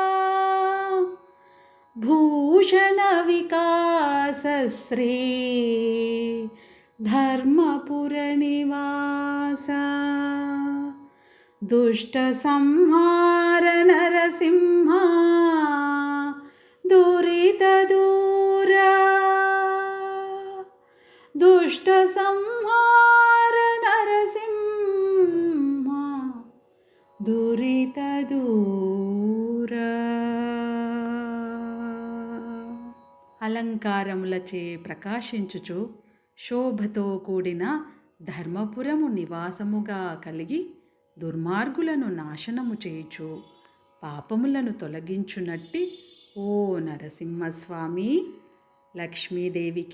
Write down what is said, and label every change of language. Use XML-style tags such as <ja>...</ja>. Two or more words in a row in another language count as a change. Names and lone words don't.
<sa>भूषणविकासश्री धर्मपुरनिवास दुष्टसंहार नरसिंह दुरितदूरा दुष्टसंहार नरसिंह दुरितदूरा.</sa> <te>అలంకారములచే ప్రకాశించుచు శోభతో కూడిన ధర్మపురము నివాసముగా కలిగి దుర్మార్గులను నాశనము చేయుచు పాపములను తొలగించునట్టి ఓ నరసింహస్వామి, లక్ష్మీదేవికి</te>